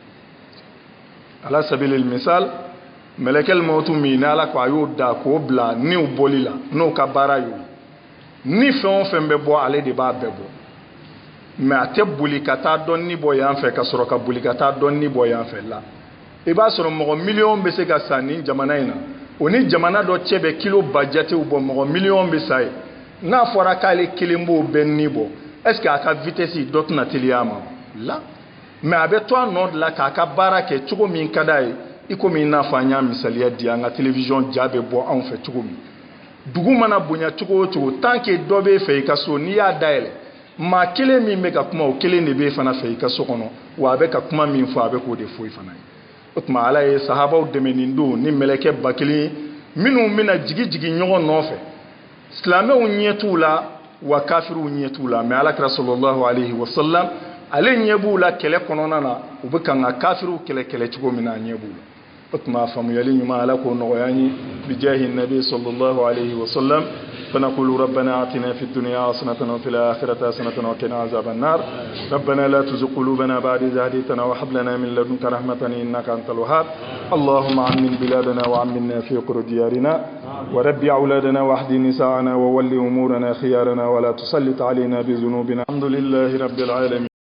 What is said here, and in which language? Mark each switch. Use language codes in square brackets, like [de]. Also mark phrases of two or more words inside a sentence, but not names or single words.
[bm] ala sabili misal mɛlɛkɛl mautu min ni ala ko a y'o da k'o bila niw bɔli la n'o ka baara y'o ni fɛn o fɛn bɛ bɔ ale de b'a bɛɛ bɔ mais a tɛ boli ka taa dɔnni bɔ yan fɛ ka sɔrɔ ka boli ka taa dɔnni bɔ yan fɛ la i b'a sɔrɔ mɔgɔ miliyɔn bɛ se ka sa ni jamana in na o ni jamana dɔ cɛ bɛ kilo ba jatew bɔ mɔgɔ miliyɔn bɛ sa ye n'a fɔra k'ale kelen b'o bɛɛ ni bɔ [fr] est ce que [bm] a ka vitesse dɔ tɛna teliya a ma la mais a bɛ to a nɔ de la k'a ka baara kɛ cogo min ka d'a ye i komi i n'a fɔ an y'a misaliya di an ka télévision ja bɛ bɔ anw fɛ cogo min dugu mana bonya cogo o cogo [fr] tant que [bm] dɔ b'e fɛ i ka so n'i y'a dayɛlɛ maa kelen min bɛ ka kuma o kelen de b'e fana fɛ i ka so kɔnɔ wa a bɛ ka kuma min fɔ a bɛ k'o de fɔ i fana ye o tuma ala ye sahabaw dɛmɛ nin don ni mɛlɛkɛ ba kelen ye minnu bɛna jigi ɲɔgɔn nɔfɛ silamɛw ɲɛ t'u la wa kafiriw ɲɛ t'u la mais alakira [ar] صلى الله عليه وسلم [bm] ale ɲɛ b'u la kɛlɛ kɔnɔna na u bɛ kan ka kafiriw kɛlɛ cogo min na a ɲɛ b'u la o tuma faamuyali ɲuman ala k'o nɔgɔya an ye bijahi [ar] نبي صلى الله عليه وسلم فنقول ربنا آتنا في الدنيا حسنة وفي الآخرة حسنة وقنا عذاب النار ربنا لا تزغ قلوبنا بعد إذ هديتنا وهب لنا من لدنك رحمة إنك أنت الوهاب اللهم عمن بلادنا وعمنا في قر ديارنا وربي أولادنا واهد نساءنا وول أمورنا خيارنا ولا تسلط علينا بذنوبنا الحمد لله رب العالمين